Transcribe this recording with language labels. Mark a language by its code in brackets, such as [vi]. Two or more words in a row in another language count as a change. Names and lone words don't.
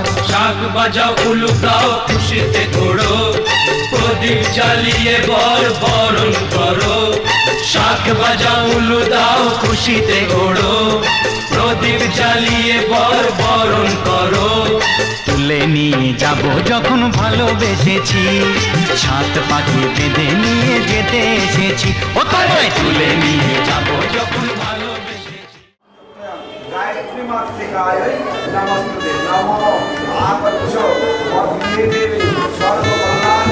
[bn] শাক বাজাও উলুকাও খুশিতে ঘোড়ো প্রদীপ জ্বালিয়ে বরণ করো শাক বাজাও উলু দাও খুশিতে ঘোড়ো প্রদীপ জ্বালিয়ে বরণ করো তুলে নিয়ে যাব যখন ভালোবেসেছি, সাত পাখি বেঁধে নিয়ে যেতে এসেছি। ও তোমায় তুলে নিয়ে যাব যখন ভালোবেসেছি। [sa] गायत्री मातृकाय नमस्ते नमो आकर्षो मध्य देवी सर्वकल्याण